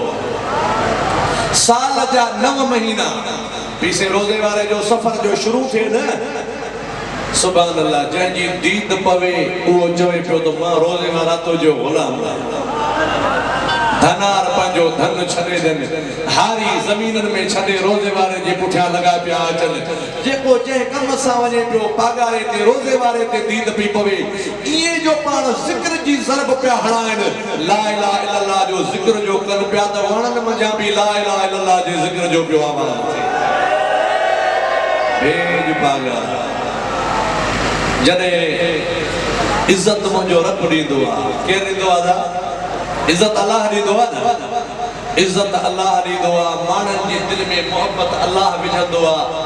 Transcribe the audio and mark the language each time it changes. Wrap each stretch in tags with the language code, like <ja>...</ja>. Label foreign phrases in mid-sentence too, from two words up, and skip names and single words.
<sd>साल जा 9 महीना पीर से रोज़े वारे जो सफ़र जो शुरू थे न</sd> <ar>سبحان الله</ar> <sd>जंहिंजी दीद पवे उहो चवे पियो त मां रोज़े वारा तुंहिंजो ग़ुलाम धनार पंहिंजो धन छॾे ॾियनि हारी ज़मीननि में छॾे रोज़े वारे जे पुठियां लॻा पिया अचनि जेको जंहिं कम सां वञे पियो पागारे ते रोज़े वारे ते दीद पई पवे इहे जो पाण ज़िक्र जी ज़रब पिया हणाइनि</sd> <ar>لا إله إلا الله</ar> <sd>जो ज़िक्र जो कनि पिया त वणनि मंझां बि</sd> <ar>لا إله إلا الله</ar> <sd>जे ज़िक्र जो पियो आवाज़ थिए भेज पागा जॾहिं इज़त मुंहिंजो रब ॾींदो आहे केरु ॾींदो आहे इज़त अल्लाह ॾींदो आहे न इज़त अल्लाह ॾींदो आहे माण्हुनि जे दिलि में मोहब्बत अल्लाह विझंदो आहे।</sd>